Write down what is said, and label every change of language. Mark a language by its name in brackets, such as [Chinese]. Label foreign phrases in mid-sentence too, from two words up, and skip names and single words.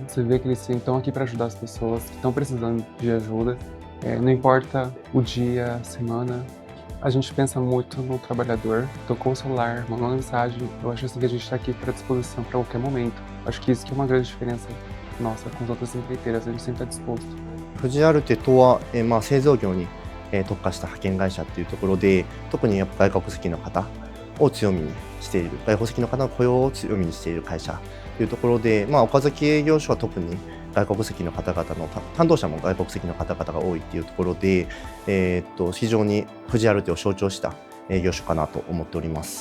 [Portuguese] Você vê que eles estão aqui para ajudar as pessoas que estão precisando de ajuda. Não importa o dia, a semana, a gente pensa muito no trabalhador. Tocou o celular, mandou uma mensagem, eu acho assim que a gente está aqui para disposição para qualquer momento. Acho que isso que é uma grande diferença nossa com as outras empreiteiras, a gente sempre está disposto. [Japanese] フジアルテとは、製造業に、特化した派遣会社っていうところで、特にやっぱ外国籍の方を強みにしている、外国籍の方の雇用を強みにしている会社というところで、岡崎営業所は特に外国籍の方々の担当者も外国籍の方々が多いっていうところで、非常にフジアルテを象徴した営業所かなと思っております。